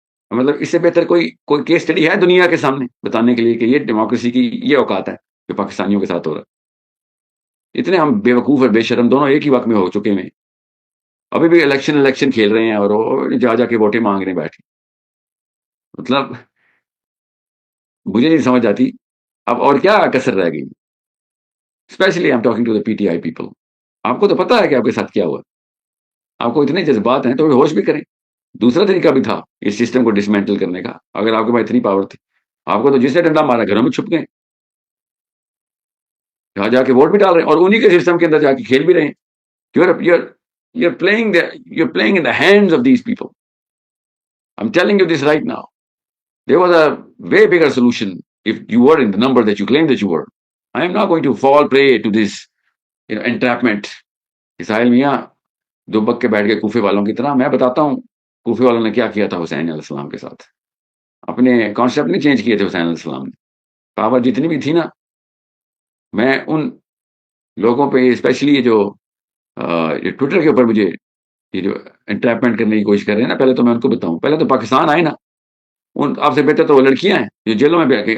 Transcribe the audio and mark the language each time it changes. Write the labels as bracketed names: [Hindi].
[Urdu] مطلب اس سے بہتر کوئی کیس اسٹڈی ہے دنیا کے سامنے بتانے کے لیے کہ یہ ڈیموکریسی کی یہ اوقات ہے جو پاکستانیوں کے ساتھ ہو رہا ہے؟ اتنے ہم بے وقوف اور بے شرم دونوں ایک ہی وقت میں ہو چکے ہیں، ابھی بھی الیکشن کھیل رہے ہیں اور جا کے ووٹیں مانگ رہے ہیں بیٹھے۔ مطلب مجھے نہیں سمجھ آتی اب اور کیا کسر رہ گئی۔ [English] Especially I am talking to the P T I people. [Urdu] آپ کو تو پتا ہے کہ آپ کے ساتھ کیا ہوا، آپ کو اتنے جذبات ہیں تو ہوش بھی کریں. دوسرا طریقہ بھی تھا اس سسٹم کو ڈسمینٹل کرنے کا. اگر آپ کے پاس اتنی پاور تھی, آپ کو تو جس نے ڈنڈا مارا گھروں میں چھپ گئے, جہاں جا کے ووٹ بھی ڈال رہے ہیں اور انہی کے سسٹم کے اندر جا کے کھیل بھی رہے ہیں. [English] You're playing in the hands of these people. I'm telling you this right now. There was a way bigger solution if you were in the number that you claim that you were. I am not going to fall prey to this entrapment. [Urdu] اسرائیل میاں دبک کے بیٹھ گئے کوفے والوں کی طرح. میں بتاتا ہوں کوفے والوں نے کیا کیا تھا حسین علیہ السلام کے ساتھ. اپنے کانسیپٹ نہیں چینج کیے تھے حسین علیہ السلام نے. پاور جتنی بھی تھی نا, میں ان لوگوں پہ اسپیشلی یہ جو ٹویٹر کے اوپر مجھے یہ جو انٹریپمنٹ کرنے کی کوشش کر رہے ہیں نا, پہلے تو میں ان کو بتاؤں, پہلے تو پاکستان آئے نا, ان آپ سے بہتر تو وہ لڑکیاں ہیں جو جیلوں میں بیٹھ گئی.